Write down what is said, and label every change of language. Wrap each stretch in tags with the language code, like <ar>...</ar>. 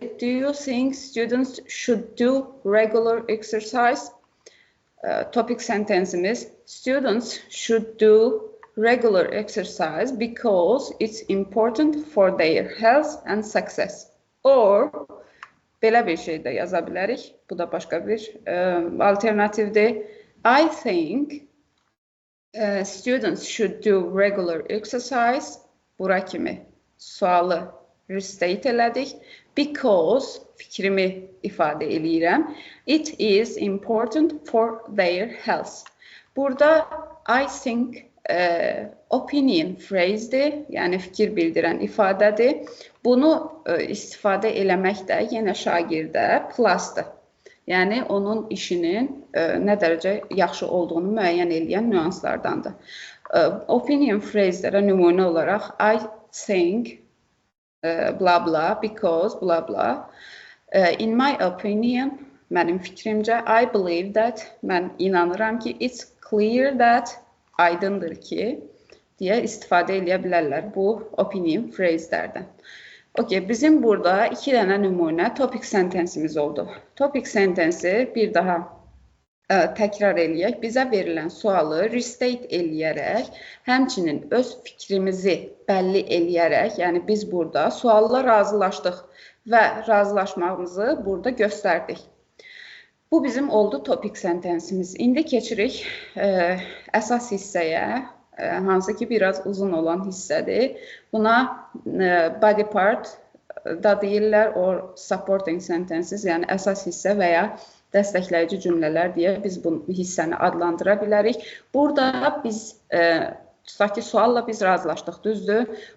<en>Do you think students should do regular exercise? Topic sentenceimiz students should do regular exercise because it's important for their health and success.</en> <az>Or, belə bir şey də yaza bilərik. Bu da başqa bir alternativdir.</az> <en>I think Students should do regular exercise.</en> <az>Bura kimi sualı restate elədik.</az> <en>Because</en> <az>fikrimi ifadə eləyirəm.</az> <en>It is important for their health.</en> <az>Burada</az> <en>I think</en> <az>opinion phrase'dir, yəni fikir bildirən ifadədir. Bunu istifadə eləmək də yenə şagirdə plus'dır. Yəni onun işinin nə dərəcə yaxşı olduğunu müəyyən edən nüanslardandır.</az> <en>Opinion phrase'lərə</en> <az>nümunə olaraq</az> <en>I think blah blah because blah blah. In my opinion,</en> <az>mənim fikrimcə,</az> <en>I believe that,</en> <az>mən inanıram ki,</az> <en>it's clear that,</en> <az>aydındır ki, deyə istifadə edə bilərlər bu opinion phrase'lərdən. Okay, bizim burada 2 dənə nümunə topic sentence'imiz oldu. Topic sentence'i bir daha təkrar eləyək. Bizə verilən sualı restate eləyərək, həmçinin öz fikrimizi bəlli eləyərək, yəni biz burada sualla razılaşdıq və razılaşmamızı burada göstərdik. Bu bizim oldu topic sentence'imiz. İndi keçirik əsas hissəyə. Hansı ki biraz uzun olan hissədir. Buna body part da deyirlər,</az> <en>or supporting sentences,</en> <az>yəni əsas hissə və ya dəstəkləyici cümlələr deyə biz bu hissəni adlandıra bilərik. Burada biz, tutaq ki, sualla biz razılaşdıq, düzdür.</az>